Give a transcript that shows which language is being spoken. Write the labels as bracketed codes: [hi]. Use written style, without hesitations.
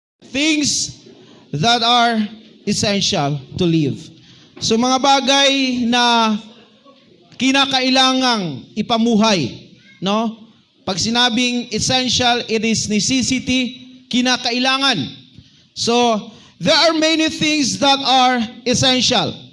[en] things that are essential to live. [tl] So mga bagay na kinakailangang ipamuhay, no? Pag sinabing essential, [en] it is necessity, [tl] kinakailangan. [en] So, there are many things that are essential.